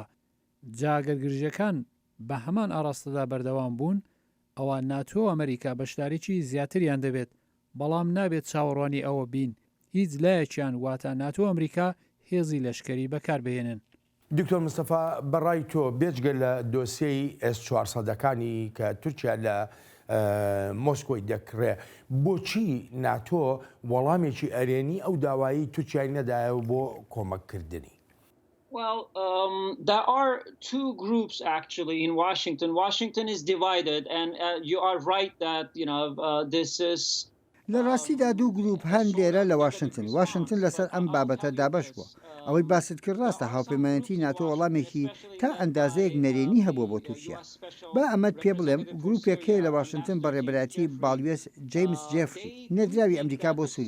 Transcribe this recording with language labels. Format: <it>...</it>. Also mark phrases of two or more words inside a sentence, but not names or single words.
<ckb>جاگەر گرژەکان بە هەمان ئاراستەدا بەردەوام بوون، ئەوە ناتۆ و ئەمریکا بەشداریی زیاتریان دەبێت، بەڵام نابێت چاوەڕوانی ئەوە بین هیچ لایەکیان واتە ناتۆ ئەمریکا هێزی لەشکری بەکاربهێنن. دکتۆر مستەفا بەڕای تۆ بێجگە لە دۆسیەی S-400ەکانی کە تورکیا لە مۆسکۆی دەکرێ، بۆچی ناتۆ وەڵامێکی ئەرێنی ئەو داوایی تورکیای نەدایەوە بۆ کۆمەککردنی؟</ckb> <en>Well, there are two groups actually in Washington. Washington is divided, and you are right that this is.</en> <ckb>لە ڕاستیدا دوو گروپ هەن لێرە لە واشنگتن لەسەر ئەم بابەتە دابەش بووە. ئەوەی باست کرد ڕاستە هاوپەیمانەتی ناتۆ وەڵامێکی تا ئەندازەیەک نەرێنی هەبووە بۆ تورکیا. با ئەمەد پێ بڵێم گروپێکەیە لە واشنگتن بە ڕێبەراتی باڵوێس جیمس جێفری نەدراوی ئەمریکا بۆ سووریا.</ckb>